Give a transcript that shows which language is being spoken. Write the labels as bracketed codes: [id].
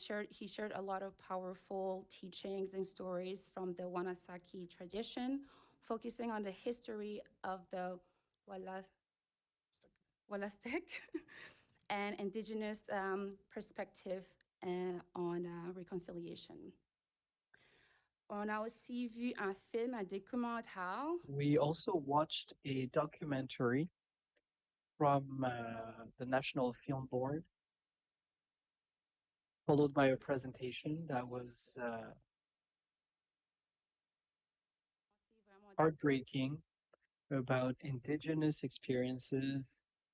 [en] He shared a lot of powerful teachings and stories from the Wanasaki tradition, focusing on the history of the Walastek and Indigenous perspective on reconciliation. [fr] On a aussi vu un film, un documentaire. [en] We also watched a documentary from the National Film Board, followed by a presentation that was heartbreaking about Indigenous experiences.